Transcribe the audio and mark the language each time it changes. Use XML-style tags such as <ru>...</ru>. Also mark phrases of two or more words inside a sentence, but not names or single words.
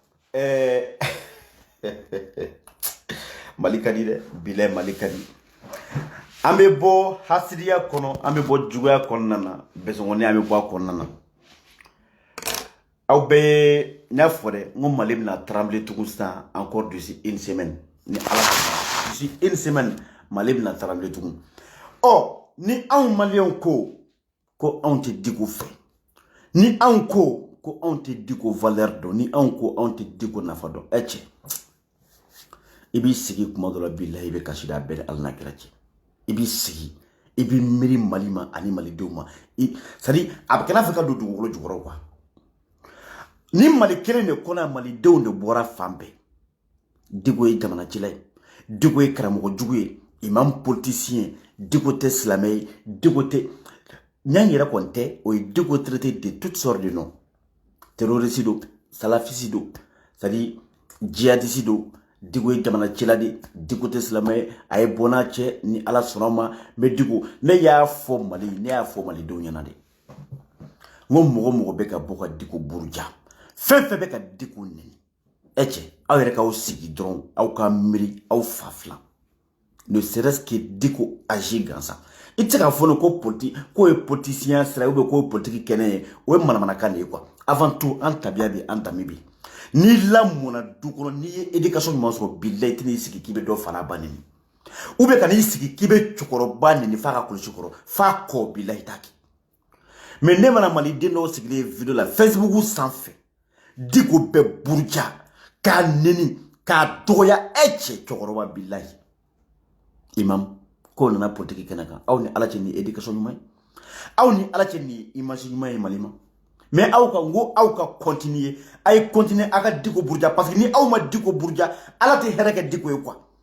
<bm>Mali ka di dɛ bilahi Mali ka di an bɛ bɔ hasidiya kɔnɔ an bɛ bɔ juguya kɔnɔna na bɛsɔngɔni an bɛ bɔ a kɔnɔna na aw bɛɛ n y'a fɔ dɛ n ko Mali bɛna trembler tugun sisan encore</bm> <fr>d'ici une semaine</fr> <bm>ni Ala sɔnna</bm> <fr>d'ici une semaine</fr> <bm>Mali bɛna trembler tugun ni anw Maliyɛnw ko anw tɛ diko fɛ ni anw ko anw tɛ diko valeur dɔn ni anw ko anw tɛ diko nafa dɔn cɛ i b'i sigi kuma dɔ la bilahi i bɛ kasi da bɛɛ Ala n'a kira cɛ i b'i sigi i b'i miiri Mali ma ani malidenw ma</bm> <fr>c'est à dire</fr> <bm>a bɛ kɛ n'a fɛ ka don dugukolo jukɔrɔ quoi ni Mali kelen de kɔnɔ malidenw de bɔra fan bɛɛ diko ye jamanacila ye diko ye karamɔgɔ jugu ye imam politicien diko tɛ silamɛ ye diko tɛ Nyan yɛrɛ kɔni tɛ o ye diko</bm> <fr>traité de toutes sortes de noms</fr> <bm>terroriste do salafiste do</bm> <fr>c'est-à-dire djihadiste</fr> <bm>do diko ye jamanacila de diko tɛ silamɛ ye a ye bɔ n'a cɛ ni Ala sɔnna ma mais diko ne y'a fɔ Mali ne y'a fɔ malidenw ɲɛna de n ko mɔgɔ bɛ ka bɔ ka diko buruja fɛn bɛ ka diko nɛni cɛ aw yɛrɛ k'aw sigi dɔrɔn aw ka miiri aw fa filan</bm> <fr>ne serait-ce que</fr> <bm>diko agir gansan i tɛ se k'a fɔ ko k'o ye politicien sira</bm> <fr>ou bien</fr> <bm>k'o ye politique kɛnɛ ye o ye manamanakan de ye</bm> <fr>quoi avant tout</fr> <bm>an tabiya bɛ an danbe bɛ n'i lamɔna du kɔnɔ n'i ye éducation ɲuman sɔrɔ bilahi i tɛn'i sigi k'i bɛ dɔ fara ba nɛni</bm> <fr>ou bien</fr> <bm>ka n'i sigi k'i bɛ cɛkɔrɔba nɛni f'a ka kulusi kɔrɔ f'a kɔ bilahi t'a kɛ mais ne mana maliden dɔw sigilen video la Facebook sanfɛ diko bɛɛ buruja k'a nɛni k'a dɔgɔya cɛ cɛkɔrɔba bilahi imam ko nana politique kɛnɛ kan aw ni Ala cɛ ni éducation ɲuman ye aw ni Ala cɛ ni image ɲuman ye Mali ma mais aw ka continuer a ye continuer a ka diko buruja</bm> <fr>parce que</fr> <bm>ni aw ma diko buruja Ala tɛ hɛrɛ kɛ diko ye quoi</bm>